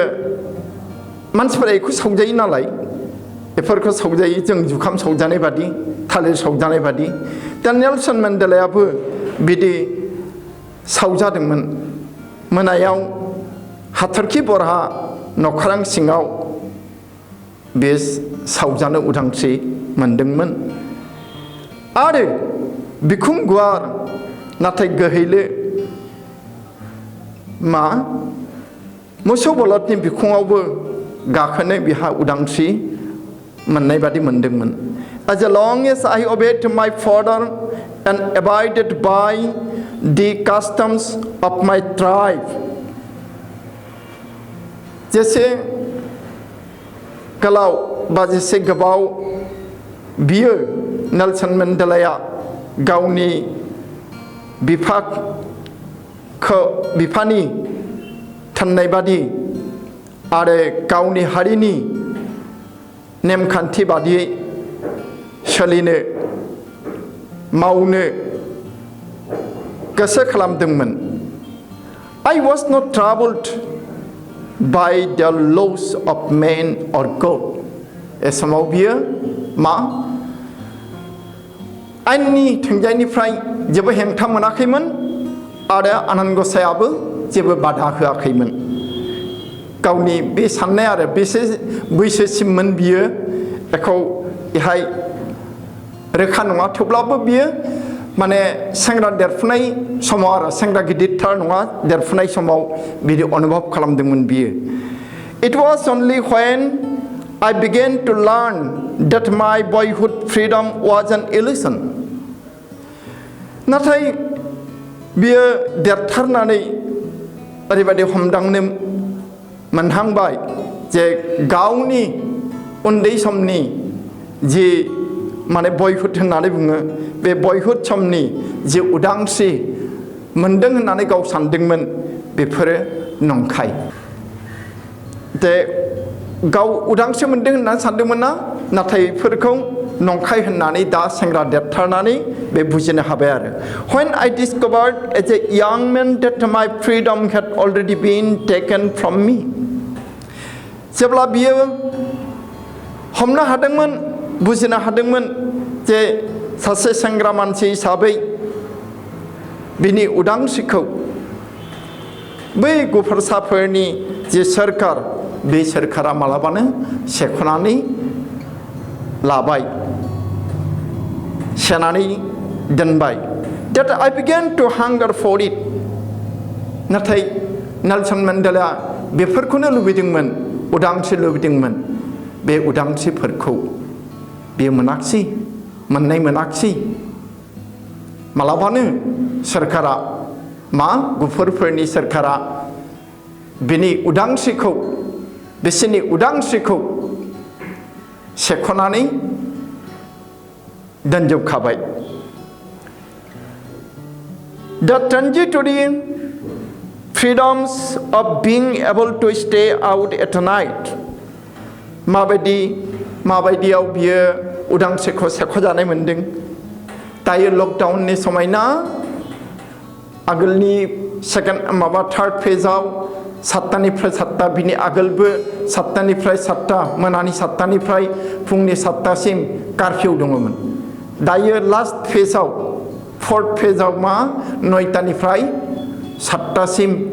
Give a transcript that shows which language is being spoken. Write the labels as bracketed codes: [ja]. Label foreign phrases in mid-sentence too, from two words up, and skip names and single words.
[brx] मानसिफोरा बेखौ सावजायो नालाय बेफोरखौ सावजायो जों जुखाम सावजानाय बादि थालिर सावजानाय बादि दा नेल्सन मेन्डेलायाबो बिदि सावजादोंमोन मोनायाव हाथरखि बरहा नख्रां सिङाव बे सावजानो उदांस्रि मोनदोंमोन आरो बिखुं गुवार नाथाय गोहैले मा मोसौ बलदनि बिखुङावबो गाखोनो बिहा उदांस्रि मोननाय बादि मोनदोंमोन [en] As long as I obeyed my father and abided by the customs of my tribe [brx] जेसे गोलाव बा जेसे गोबाव बियो नेल्सन मेन्डेलाया गावनि बिफानि थोननाय बादि आरो गावनि हारिनि नेमखान्थि बादियै सोलिनो मावनो गोसो खालामदोंमोन [en] I was not troubled by the laws of man or God [brx] ए समाव बियो मा आइननि थोंजायनिफ्राय जेबो हेंथा मोनाखैमोन आरो आनान गसायाबो जेबो बाधा होआखैमोन गावनि बे साननाय आरो बेसे बैसोसिममोन बियो बेखौ इहाय रोखा नङा थेवब्लाबो बियो माने सेंग्रा देरफुनाय समाव आरो सेंग्रा गिदिरथार नङा देरफुनाय समाव बिदि अनुभब खालामदोंमोन बियो [en] It was only when I began to learn that my boyhood freedom was an illusion [brx] नाथाय बियो देरथारनानै ओरैबायदि हमदांनो मोनहांबाय जे गावनि उन्दै समनि जि माने बयहुड होननानै बुङो बे बयहुड समनि जि उदांस्रि मोनदों होननानै गाव सानदोंमोन बेफोरो नंखाय जे गाव उदांस्रि मोनदों होननानै सानदोंमोन ना नाथाय बेफोरखौ नंखाय होननानै दा सेंग्रा देरथारनानै बे बुजिनो हाबाय आरो [en] When I discovered as a young man that my freedom had already been taken from me [brx] जेब्ला बियो हमनो हादोंमोन बुजिनो हादोंमोन जे सासे सेंग्रा मानसि हिसाबै बिनि उदांस्रिखौ बै गुफुरसाफोरनि जे सोरखार बे सोरखारा मालाबानो सेख'नानै लाबाय सेनानै दोनबाय [en] that I began to hunger for it [brx] नाथाय नेल्सन मेन्डेला बेफोरखौनो लुबैदोंमोन उदांस्रि लुबैदोंमोन बे उदांस्रिफोरखौ बेयो मोनाखिसै मोननाय मोनाखिसै मालाबानो सोरखारा मा गुफुरफोरनि सोरखारा बिनि उदांस्रिखौ बिसोरनि उदांस्रिखौ सेख'नानै [en] दोनजोबखाबाय The transitory freedoms of being able to stay out at night [brx] माबायदियाव बियो उदांस्रिखौ सेख'जानाय मोनदों दायो लकडाउननि समायना आगोलनि थार्ड फेजआव 7टानिफ्राय 7टा बिनि आगोलबो 7टानिफ्राय 7टा मोनानि 7टानिफ्राय फुंनि 7टासिम कारफिउ दङमोन दायो लास्ट फेजआव फोर्थ फेजआव 9टानिफ्राय 7टासिम